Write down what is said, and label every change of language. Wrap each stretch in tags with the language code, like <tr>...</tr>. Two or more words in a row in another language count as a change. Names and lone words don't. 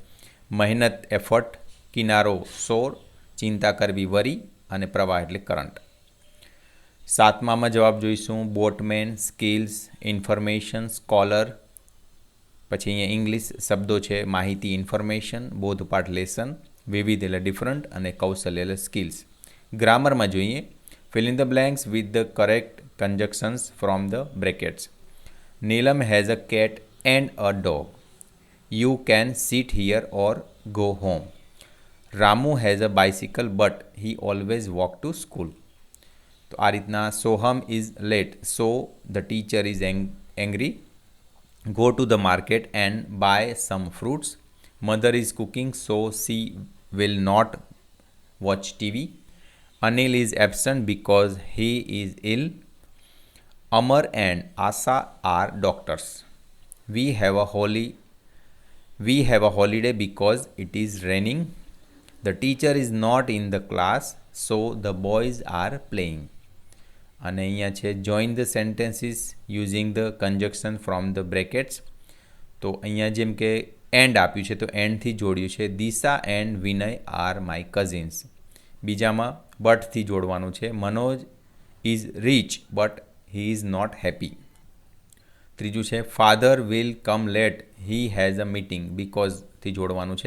<gu>મહેનત એફર્ટ, કિનારો શોર, ચિંતા કરવી વરી અને પ્રવાહ એટલે કરંટ. સાતમામાં જવાબ જોઈશું</gu> <en>boatman, skills, information, scholar.</en> <gu>પછી અહીંયા ઇંગ્લિશ શબ્દો છે માહિતી ઇન્ફોર્મેશન, બોધપાઠ લેસન, વિવિધ એટલે ડિફરન્ટ અને કૌશલ્ય એટલે સ્કિલ્સ. ગ્રામરમાં જોઈએ</gu> <en>fill in the blanks with the correct conjunctions from the brackets. Neelam has a cat and a dog. You can sit here or go home. Ramu has a bicycle but he always walk to school.</en> <gu>તો આ રીતના</gu> <en>Soham is late so the teacher is angry. Go to the market and buy some fruits. Mother is cooking so she will not watch TV. Anil is absent because he is ill. Amar and Asa are doctors. We have a holiday because it is raining. The teacher is not in the class so the boys are playing.</en> <gu>અને અહીંયા છે</gu> <en>join the sentences using the conjunction from the brackets.</en> <gu>તો અહીંયા જેમ કે એન્ડ આપ્યું છે તો એન્ડથી જોડ્યું છે.</gu> <en>Disha and Vinay are my cousins.</en> <gu>બીજામાં બટથી જોડવાનું છે.</gu> <en>Manoj is rich but he is not happy.</en> <gu>ત્રીજું છે</gu> <en>father will come late he has a meeting</en> <gu>બીકોઝથી જોડવાનું છે.</gu>